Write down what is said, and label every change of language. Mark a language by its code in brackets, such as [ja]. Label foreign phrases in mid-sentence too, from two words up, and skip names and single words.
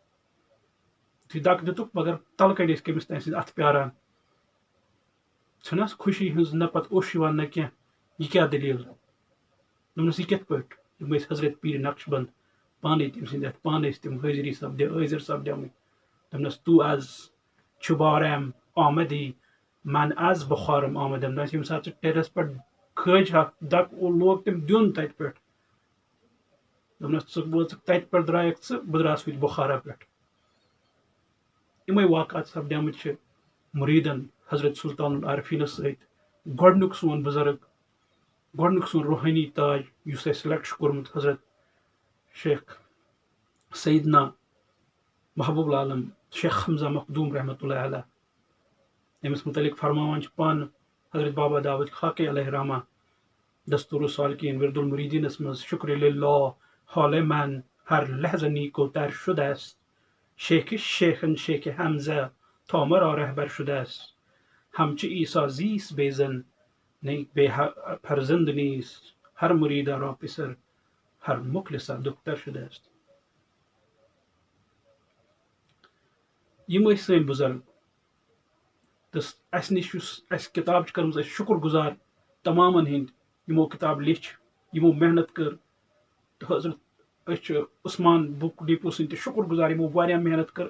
[ks] یُتھُے دک دِتُکھ مگر تلہٕ کنہِ ٲسۍ کٔمِس تانۍ سٕنٛدۍ اَتھٕ پیاران چھُنہ خوشی ہٕنٛز نہ پتہٕ اوٚش یِوان نہ کینٛہہ یہِ کیٛاہ دٔلیٖل دوٚپنس یہِ کِتھ پٲٹھۍ یِم ٲسۍ حضرت پیٖر نقش بند پانے تٔمۍ سٕنٛدۍ اَتھِ پانے ٲسۍ تِم حٲضری حٲضر سپدیمٕتۍ. [fa] دوٚپنس تو از چھُباریم آمدی من از بُخارم آمدم. [ks] دوٚپنس ییٚمہِ ساتہٕ ژٕ ٹیرس پٮ۪ٹھ کھٲج ہکھ دک لوگ تٔمۍ دیُن تتہِ پٮ۪ٹھ دوٚپنس ژٕ وٲژٕکھ تتہِ پٮ۪ٹھ درٛایکھ ژٕ بہٕ درٛاس وٕنہِ بُخارا پٮ۪ٹھ. یِمے واقعات سپدیمٕتۍ چھِ مُریٖدن حضرت سلطان العارفیٖنس سۭتۍ. گۄڈنیُک سون بُزرگ گۄڈنیُک سون روحٲنی تاج یُس اَسہِ سِلیکٹ چھُ کوٚرمُت حضرت شیخ سیدنا محبوب العالم شیخ حمزہ مخدوٗم [ar] رحمتہ اللہ علیہ. [ks] أمِس متعلق فرماوان چھِ پانہٕ حضرت بابا داود خاکے علیہ رحمہ دستور السالکین ورد المریدینس منٛز [fa] شکر للہ حال من ہر لحظہ نیکو تر شده است شیخ شیخن شیخ حمزہ تا مرا رهبر شده است همچو عیسی زیست بے زن نیک بے فرزند نیست هر مرید را پسر هر مخلص دختر شده است. [ks] یِم ٲسۍ سٲنۍ بُزرگ تہٕ اَسہِ نِش یُس اَسہِ کِتاب چھِ کٔرمٕژ أسۍ شُکر گُزار تمامن ہٕنٛدۍ یِمو کِتاب لیٚچھ یِمو محنت کٔر تہٕ حضرت أسۍ چھِ عثمان بُک ڈیپو سٕنٛدۍ تہِ شُکر گُزار یِمو واریاہ محنت کٔر.